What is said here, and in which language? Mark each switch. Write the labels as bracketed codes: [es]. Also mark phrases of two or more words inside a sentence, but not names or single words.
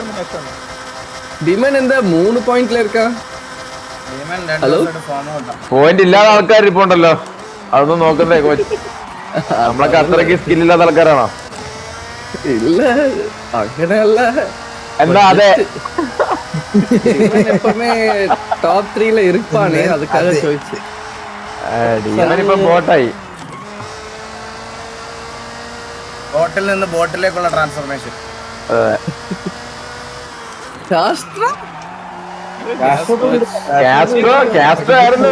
[ml] ഡിമൻ എന്താ 3 പോയിന്റിൽ ഇരിക്കാ? പോയിന്റ് ഇല്ലാത്ത ആൾക്കാർ ഇപ്പൊ ഉണ്ടല്ലോ, അതൊന്നും നോക്കണ്ടേ കോച്ച്? നമ്മളൊക്കെ അത്രയ്ക്ക് സ്കില്ലില്ലാത്ത ആൾക്കാരാണോ? ഇല്ല അങ്ങനെയല്ല. എന്നാ അതെ [ta] எப்பவுமே டாப் 3ல இருப்பானே, அதுக்காக ചോദിച്ചു. [ml] ഇപ്പൊ ബോട്ടായി. ബോട്ടിൽ നിന്ന് ബോട്ടിലേക്കുള്ള ട്രാൻസ്ഫോർമേഷൻ. ശാസ്ത്ര കാസ്ട്രോ ആയിരുന്നു.